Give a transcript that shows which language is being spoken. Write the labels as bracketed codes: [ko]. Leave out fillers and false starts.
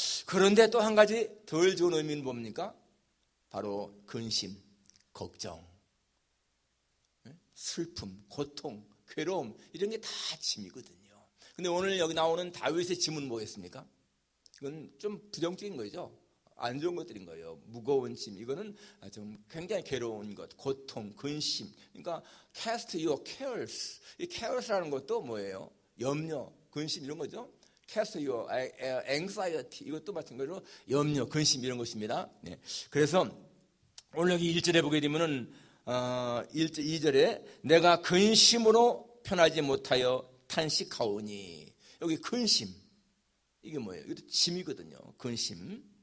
[ko] 그런데 또 한 가지 덜 좋은 의미는 뭡니까? 바로 근심, 걱정, 슬픔, 고통, 괴로움, 이런 게 다 짐이거든요. 근데 오늘 여기 나오는 다윗의 짐은 뭐겠습니까? 이건 좀 부정적인 거죠. 안 좋은 것들인 거예요. 무거운 짐, 이거는 좀 굉장히 괴로운 것, 고통, 근심. 그러니까 [en] cast your cares. [ko] 이 cares라는 것도 뭐예요? 염려, 근심 이런 거죠. [en] cast your anxiety, [ko] 이것도 마찬가지로 염려, 근심 이런 것입니다. 네. 그래서 오늘 여기 1절에 보게 되면은 2절에 내가 근심으로 편하지 못하여 탄식하오니, 여기 근심, 이게 뭐예요? 이것도 짐이거든요. 근심.